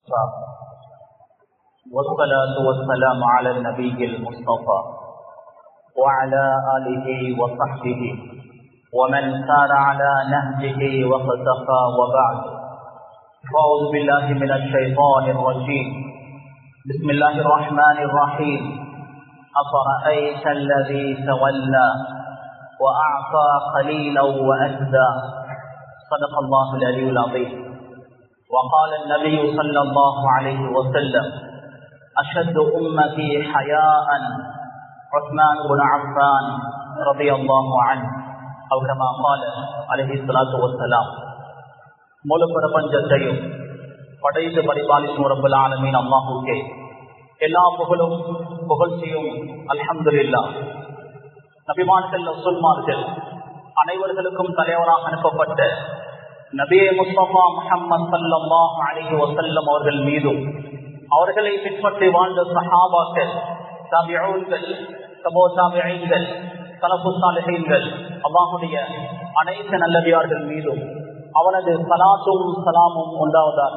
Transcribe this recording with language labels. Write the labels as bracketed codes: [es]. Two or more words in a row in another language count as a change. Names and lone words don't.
[ar] وكفى والصلاة والسلام على النبي المصطفى وعلى آله وصحبه ومن سار على نهجه واقتفى وبعد فأعوذ بالله من الشيطان الرجيم بسم الله الرحمن الرحيم أفرأيت الذي تولى وأعطى قليلا وأكدى صدق الله العلي العظيم. وقال النبي صلى الله عليه وسلم أشد أمتي حياء عثمان بن عفان رضي الله عنه أو كما قال عليه الصلاة والسلام. [ta] முழு பிரபஞ்சத்தையும் படைத்து பரிபாலிக்கும் [ar] رب العالمين [ta] அல்லாஹ்வுக்கே எல்லா புகழும் புகழ்ச்சியும் அல்ஹம்துலில்லாஹ். நபிமார்கள் ரசூல்மார்கள் அனைவர்களுக்கும் தலைவராக அனுப்பப்பட்ட நபியே முஸ்தபா முஹம்மது [ar] صلى الله عليه وسلم [ta] அவர்கள் மீதும் அவர்களை பின்பற்றி வாழ்ந்த சஹாபாக்கள், தாபிஊன்கள், [ar] تبع تابعين, سلف الصالحين, [ta] அல்லாஹ்வுடைய அனைத்து நல்லடியார்கள் மீதும் அவனது ஸலாத்தும் ஸலாமும் உண்டாவதாக.